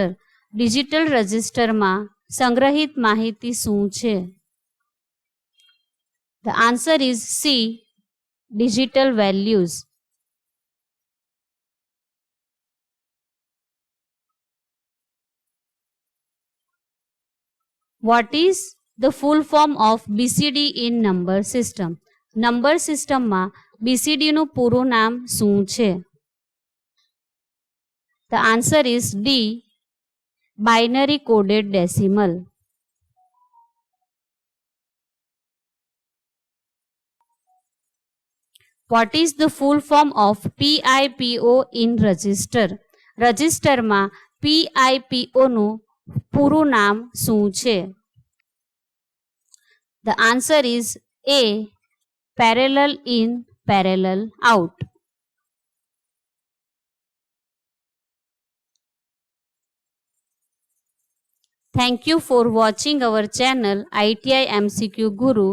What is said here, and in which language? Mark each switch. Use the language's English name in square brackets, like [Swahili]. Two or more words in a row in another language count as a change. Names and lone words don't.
[Gujarati] ડિજિટલ રજિસ્ટરમાં સંગ્રહિત માહિતી શું છે? [English] The answer is C. Digital values. What is the full form of BCD in number system? [Gujarati] નંબર સિસ્ટમમાં BCD નું પૂરું નામ શું છે? [English] The answer is D. Binary coded decimal. What is the full form of PIPO in register? [Gujarati] રજિસ્ટરમાં PIPO નું પૂરું નામ શું છે? [English] The answer is A. Parallel in, parallel out. Thank you for watching our channel ITI MCQ Guru.